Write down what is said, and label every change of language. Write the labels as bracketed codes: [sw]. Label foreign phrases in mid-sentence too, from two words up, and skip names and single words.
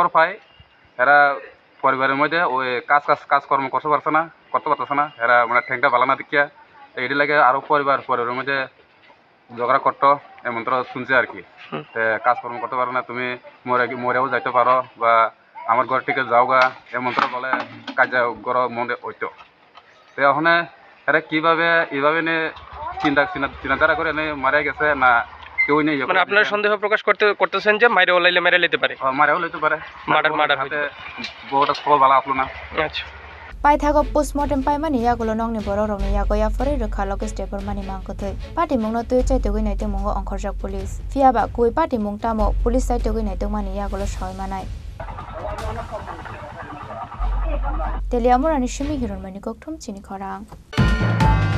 [bn] পাই এরা পরিবারের মধ্যে ওই কাজকর্ম করতে পারতেছে না এরা মানে ঠেংটা ভালো না দেখিয়া এটি লাগে আরো পরিবারের মধ্যে ঝগড়া করতো এমনটা শুনছে আর কি কাজকর্ম করতে পারো না তুমি মরেও যাইতে পারো বা আমার ঘর থেকে যাওগা এমনটা বলে কাজ ঘর মনে হইতো ওখানে এরা কিভাবে এইভাবে চিন্তাধারা করে মারা গেছে না কেউ নেই মানে আপনারা সন্দেহ প্রকাশ করতেছেন যে মাইরে ওলাইলে মেরে লইতে পারে মারাও লইতে পারে মার্ডার হইতে বউটা সব ভালো আসলো না আচ্ছা [trp] পাইথাগো পোস্টমর্টেম পাইমানি yagulo nongni borok rokni yago yafori rokha Lokesh Deborma ni mangkothoi party mungno tui chaitogoi naite mungo ongkhorjak police fiaba koi party mung tamo police chaitogoi naite mani yagulo soi manai Teliamorani shimi hiron mani kokthum chini khorang